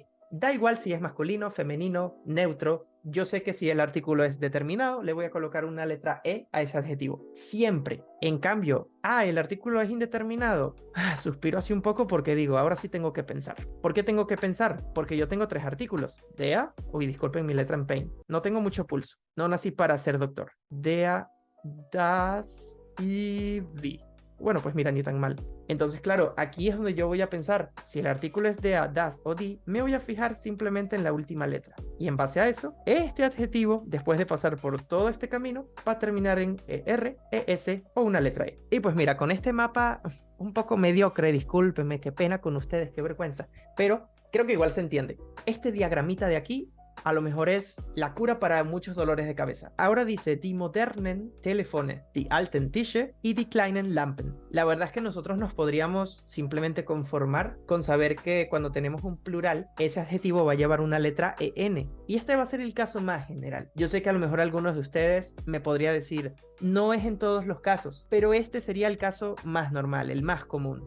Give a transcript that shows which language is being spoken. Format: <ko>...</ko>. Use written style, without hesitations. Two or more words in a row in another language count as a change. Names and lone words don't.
<es>Da igual si es masculino, femenino, neutro. Yo sé que si el artículo es determinado, le voy a colocar una letra E a ese adjetivo. Siempre. En cambio, el artículo es indeterminado. Suspiro así un poco porque digo, ahora sí tengo que pensar. ¿Por qué tengo que pensar? Porque yo tengo 3 artículos. Der, disculpen mi letra en Paint. No tengo mucho pulso. No nací para ser doctor.</es> <de>Der, das y die.</de> <es>Bueno, pues mira, ni tan mal. Entonces, claro, aquí es donde yo voy a pensar, si el artículo es</es> <de>der, das</de> <es>o die, me voy a fijar simplemente en la última letra. Y en base a eso, este adjetivo, después de pasar por todo este camino, va a terminar en ER, ES o una letra E. Y pues mira, con este mapa un poco mediocre, discúlpenme, qué pena con ustedes, qué vergüenza, pero creo que igual se entiende. Este diagramita de aquí a lo mejor es la cura para muchos dolores de cabeza. Ahora dice</es> <de>die modernen Telefone, die alten Tische y die kleinen Lampen.</de> <es>La verdad es que nosotros nos podríamos simplemente conformar con saber que cuando tenemos un plural, ese adjetivo va a llevar una letra EN. Y este va a ser el caso más general. Yo sé que a lo mejor algunos de ustedes me podría decir, no es en todos los casos, pero este sería el caso más normal, el más común.</es>